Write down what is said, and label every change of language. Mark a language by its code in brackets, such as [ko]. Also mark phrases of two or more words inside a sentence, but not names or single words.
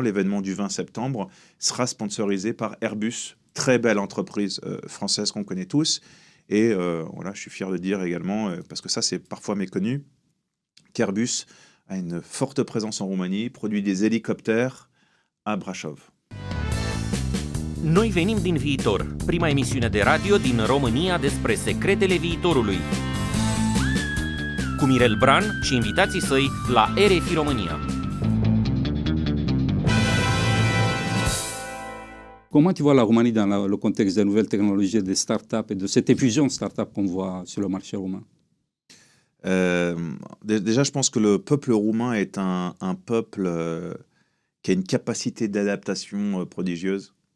[fr] L'événement du 20 septembre sera sponsorisé par Airbus, très belle entreprise française qu'on connaît tous. Et voilà, je suis fier de dire également, parce que ça, c'est parfois méconnu, qu'Airbus a une forte présence en Roumanie, produit des hélicoptères à Brașov. [ro] Noi venim din viitor, prima emisiune de radio din România despre secretele viitorului. Cu Mirel Bran și invitații săi la RFI România. [fr] Comment tu vois la Roumanie dans le contexte des nouvelles technologies, des startups et de cette effusion de startups qu'on voit sur le marché roumain? Déjà, je pense que le peuple roumain est un peuple qui a une capacité d'adaptation prodigieuse.